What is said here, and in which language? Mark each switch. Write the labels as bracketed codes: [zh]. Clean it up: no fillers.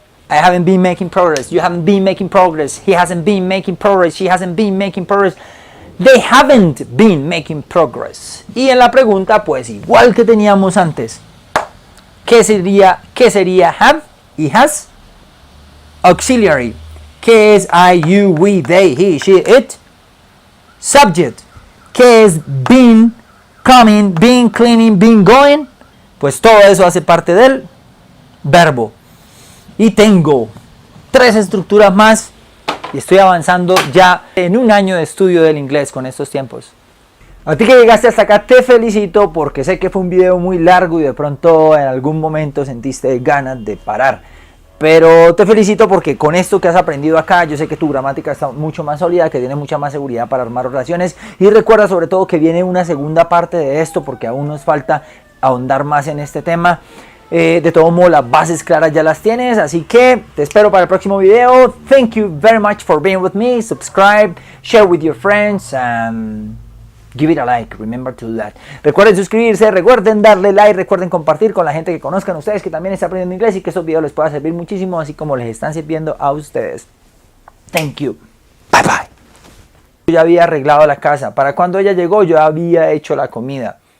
[en] I haven't been making progress. You haven't been making progress. He hasn't been making progress. She hasn't been making progress. They haven't been making progress. [es] Y en la pregunta, pues igual que teníamos antes. ¿Qué sería have y has? Auxiliary. ¿Qué es I, you, we, they, he, she, it? Subject. ¿Qué es been, coming, been, cleaning, been, going? Pues todo eso hace parte del verbo. Y tengo 3 estructuras más y estoy avanzando ya en un año de estudio del inglés con estos tiempos. A ti que llegaste hasta acá te felicito porque sé que fue un video muy largo y de pronto en algún momento sentiste ganas de parar. Pero te felicito porque con esto que has aprendido acá, yo sé que tu gramática está mucho más sólida, que tienes mucha más seguridad para armar oraciones. Y recuerda sobre todo que viene una segunda parte de esto porque aún nos falta ahondar más en este tema. De todo modo, las bases claras ya las tienes, así que te espero para el próximo video. [en] Thank you very much for being with me. Subscribe, share with your friends, and give it a like. Remember to do that. [es] Recuerden suscribirse, recuerden darle like, recuerden compartir con la gente que conozcan ustedes que también está aprendiendo inglés y que estos videos les puedan servir muchísimo, así como les están sirviendo a ustedes. [en] Thank you. Bye bye. [es] Yo ya había arreglado la casa. Para cuando ella llegó, yo había hecho la comida.